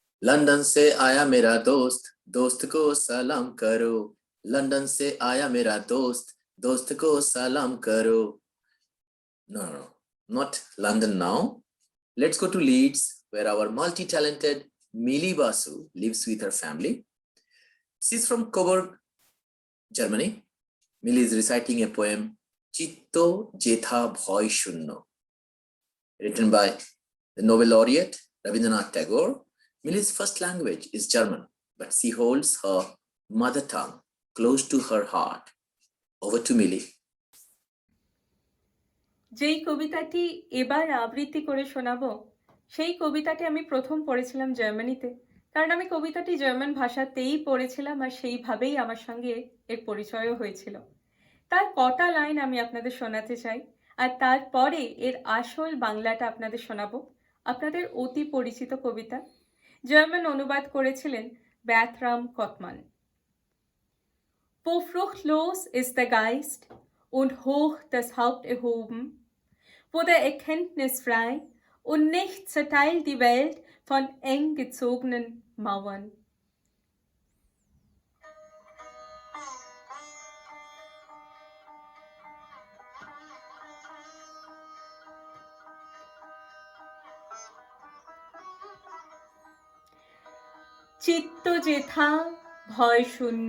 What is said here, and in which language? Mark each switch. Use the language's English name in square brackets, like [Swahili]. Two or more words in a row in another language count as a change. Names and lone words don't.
[Hindi] लंदन से आया मेरा दोस्त, दोस्त को सलाम करो। लंदन से आया मेरा दोस्त, दोस्त को सलाम करो. [English] No, not London now. Let's go to Leeds, where our multi-talented Millie Basu lives with her family. She's from Coburg, Germany. Millie is reciting a poem, Chitto Jetha Bhoy Shunno, written by the Nobel laureate Rabindranath Tagore. Millie's first language is German, but she holds her mother tongue close to her heart. Over to Millie. [Bangla] যেই কবিতাটি এবার আবৃত্তি করে শোনাবো সেই কবিতাটি আমি প্রথম পড়েছিলাম জার্মানিতে, কারণ আমি কবিতাটি জার্মান ভাষাতেই পড়েছিলাম আর সেইভাবেই আমার সঙ্গে এর পরিচয়ও হয়েছিল। তার কটা লাইন আমি আপনাদের শোনাতে চাই, আর তারপরে এর আসল বাংলাটা আপনাদের শোনাবো। আপনাদের অতি পরিচিত কবিতা, জার্মান অনুবাদ করেছিলেন Bertram Kottmann. [German] Wo fruchtlos ist der Geist und hoch das Haupt erhoben, wo der Erkenntnis frei und nichts zerteilt die Welt von eng gezogenen Mauern. [Bangla] চিত্ত যেথা ভয় শূন্য,